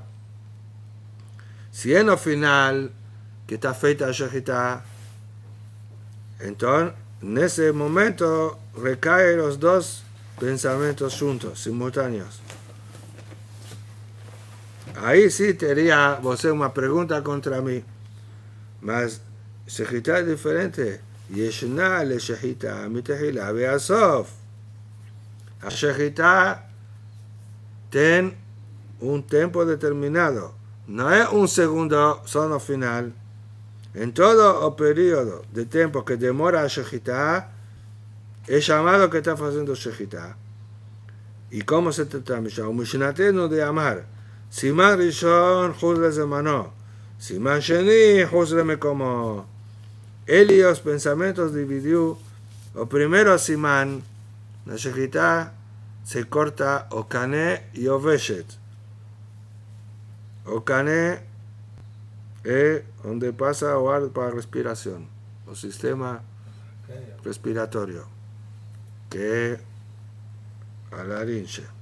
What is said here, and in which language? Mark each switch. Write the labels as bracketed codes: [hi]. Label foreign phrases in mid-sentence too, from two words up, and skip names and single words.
[es] Si en lo final, que está feita la Shechita, entonces, en ese momento, recaen los dos pensamientos juntos, simultáneos. Ahí sí tendría una pregunta contra mí. Mas Shechita es diferente. [he] ישנה לשחיטה מתחילה בסוף. [es] La Shechita tiene un tiempo determinado. No es un segundo solo final. En todo el periodo de tiempo que demora la Shechita, es llamado que está haciendo Shechita. ¿Y cómo se trata Mishnah? [he] משנתנו דאמר. סימן ראשון, חוץ לזמנו. סימן שני, חוץ למקומו. [es] Él y los pensamientos dividió. El primero Siman, la Shechita se corta o Kané y o Veshet. O Kané es donde pasa o ar para respiración, o sistema respiratorio, que es a la laringe.